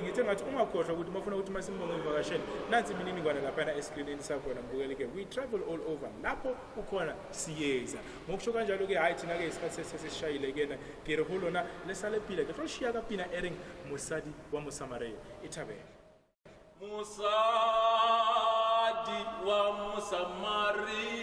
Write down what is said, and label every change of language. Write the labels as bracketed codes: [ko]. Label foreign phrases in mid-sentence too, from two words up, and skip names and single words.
[zu] ngathi ungakhohlwa ukuthi mafuna ukuthi Masimbonge ivakashele nansi imininingwane laphana escreenini sakhona mbukele-ke [en] we travel all over [zu] lapho ukhona siyeza ngokusho kanjalo-ke hhayi thina-ke isikhathi sesishayile [st] kena ke re ho lona le sale pila ke tlo shiya ka pina e reng mosadi wa mosamareng e thabela Musadi wa Musamari